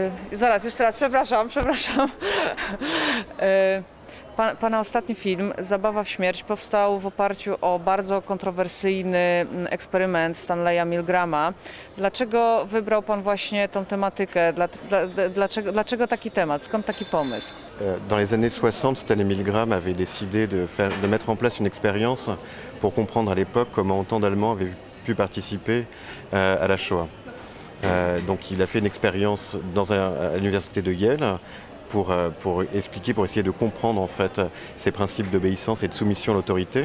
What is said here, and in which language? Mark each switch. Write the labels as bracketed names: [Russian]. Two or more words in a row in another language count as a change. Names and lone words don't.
[Polish] Zaraz, jeszcze raz, przepraszam. Pana ostatni film, Zabawa w śmierć, powstał w oparciu o bardzo kontrowersyjny eksperyment Stanleya Milgrama. Dlaczego wybrał Pan właśnie tą tematykę? Dlaczego taki temat? Skąd taki pomysł? [French] Dans les années 60, Stanley Milgram avait décidé de mettre en place une expérience pour comprendre à l'époque comment autant d'Allemands avaient pu participer à la Shoah. Donc il a fait une expérience à l'université de Yale pour expliquer, pour essayer de comprendre en fait ces principes d'obéissance et de soumission à l'autorité.